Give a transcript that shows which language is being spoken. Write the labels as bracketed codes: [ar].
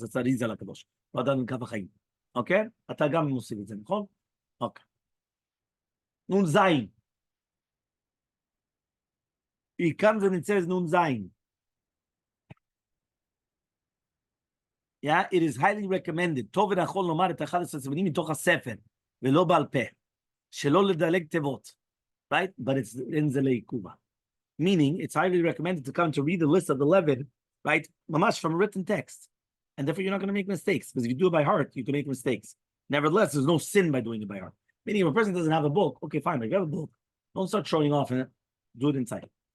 [en] That's Arizal HaKadosh. Radan Kavachayim. Okay? אתה גם מוסיף את זה, נכון? Okay. Nun Zayin. He comes and it says Nun Zayin. Yeah, it is highly recommended. [he] טוב ונכון לומר את 11 סימנים מתוך הספר, ולא בעל פה. [en] שלא לדלג תיבות. Right? But it's in the Leikuva. Meaning, it's highly recommended to come to read the list of 11, right? Mamash, from a written text. And therefore, you're not going to make mistakes. Because if you do it by heart, you can make mistakes. Nevertheless, there's no sin by doing it by heart. Meaning, if a person doesn't have a book, okay, fine, but if you have a book, don't start showing off in it. Do it inside.